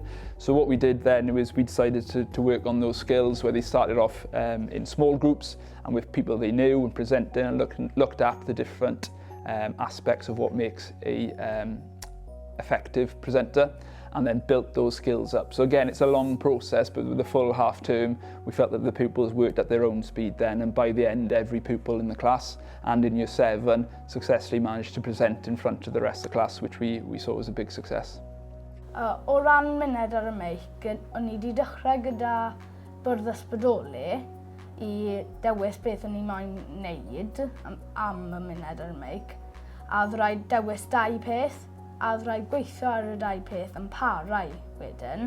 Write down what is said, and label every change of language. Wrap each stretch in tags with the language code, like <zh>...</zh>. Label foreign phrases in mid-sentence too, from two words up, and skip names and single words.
<en>So what we did then was we decided to work on those skills, where they started off in small groups and with people they knew, and presenting and looked at the different aspects of what makes a effective presenter, and then built those skills up. So again, it's a long process, but with the full half term, we felt that the pupils worked at their own speed then, and by the end, every pupil in the class and in Year 7 successfully managed to present in front of the rest of the class, which we saw was a big success.</en> <cy>O ran Muned ar y Meic, o'n i wedi dechrau gyda bwrdd ysbrydoli i dewis beth o'n i moyn wneud am y Muned ar y Meic, a oedd rhaid dewis 2 peth, a oedd rhaid gweithio ar y 2 peth yn parau wedyn.</cy>